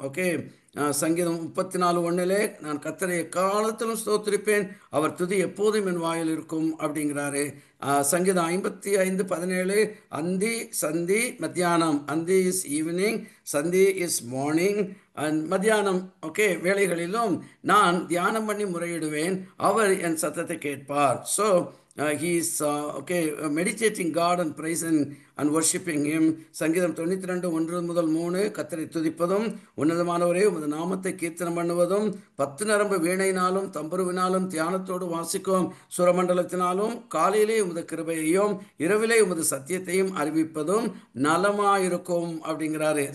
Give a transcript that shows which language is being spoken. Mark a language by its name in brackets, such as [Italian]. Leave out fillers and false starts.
[Tamil] Okay, சங்கீதம் 34:1 நான் கர்த்தரை எக்காலத்திலும் ஸ்தோத்திரிப்பேன், அவர் துதி எப்போதும் என் வாயில் இருக்கும் அப்படிங்கிறாரு. சங்கீதம் 55:17 அந்தி சந்தி மத்தியானம், [English] அந்தி is evening, சந்தி is morning [Tamil] அண்ட் மத்தியானம், ஓகே, வேளைகளிலும் நான் தியானம் பண்ணி முறையிடுவேன், அவர் என் சத்தத்தை கேட்பார். [English] So he is meditating God and praising and worshiping him. [Tamil] சங்கீதம் 92:1-3 கர்த்தரை துதிப்பதும் உன்னதமானவரே உமது நாமத்தை கீர்த்தனம் பண்ணுவதும் 10 நரம்பு வீணையினாலும் தம்புருவினாலும் தியானத்தோடு வாசிக்கும் சுரமண்டலத்தினாலும் காலையிலே உமது கிருபையையும் இரவிலே உமது சத்தியத்தையும் அறிவிப்பதும் நலமாயிருக்கும் அப்படிங்கிறாரு.